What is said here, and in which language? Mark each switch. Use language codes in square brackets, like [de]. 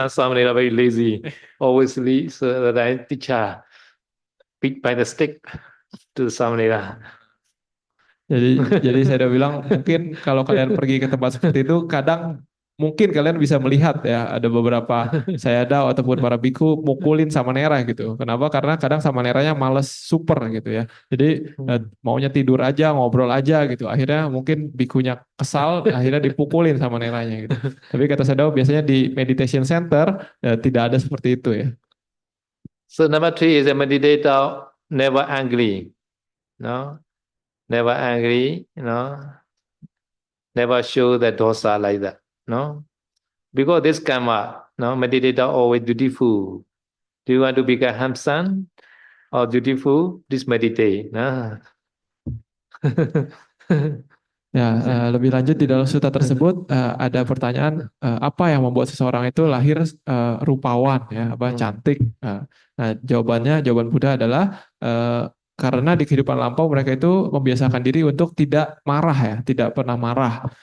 [en] Samlila very lazy, always leave so that teacher beat by the stick to the samlila. [id] Jadi saya udah bilang mungkin kalau kalian pergi ke tempat seperti itu kadang mungkin kalian bisa melihat ya ada beberapa sayadaw ataupun para biku mukulin samanera gitu. Kenapa? Karena kadang samaneranya males super gitu ya. Jadi maunya tidur aja, ngobrol aja gitu. Akhirnya mungkin bikunya kesal, akhirnya dipukulin samaneranya gitu. Tapi kata sayadaw biasanya di meditation center tidak ada seperti itu ya. [en] So number three is a meditator never angry, no, never angry, never show the dosa like that, no, because this karma, no, meditator always dutiful. Do you want to become handsome or dutiful? Please meditate, no. [id] Ya, lebih lanjut di dalam sutta tersebut ada pertanyaan apa yang membuat seseorang itu lahir rupawan ya, apa cantik. Nah, jawaban Buddha adalah karena di kehidupan lampau mereka itu membiasakan diri untuk tidak marah ya, tidak pernah marah.